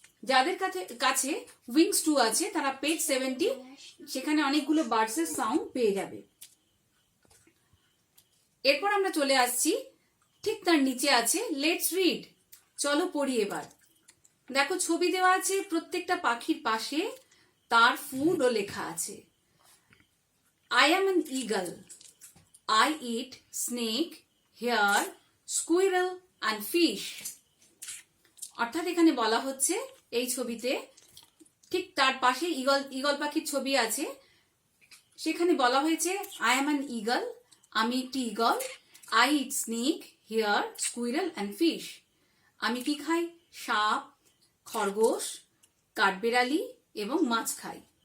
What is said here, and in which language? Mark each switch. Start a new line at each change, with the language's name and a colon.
Bangla: যাদের কাছে উইংস 2 আছে তারা পেজ 70, সেখানে অনেকগুলো বার্ডসের সাউন্ড পেয়ে যাবে। এরপর আমরা চলে আসছি, ঠিক তার নিচে আছে লেটস রিড, চলো পড়ি এবার। দেখো ছবি দেওয়া আছে, প্রত্যেকটা পাখির পাশে তার ফুডও লেখা আছে।
English: I am an eagle. I eat snake, hare, squirrel and fish.
Bangla: অর্থাৎ এখানে বলা হচ্ছে এই ছবিতে ঠিক তার পাশে ঈগল পাখির ছবি আছে। সেখানে বলা হয়েছে
English: I am an eagle,
Bangla: আমি একটি eagle.
English: I eat snake, hare, squirrel and fish.
Bangla: আমি কি খাই? সাপ, খরগোশ, কাঠবেড়ালি এবং মাছ খাই।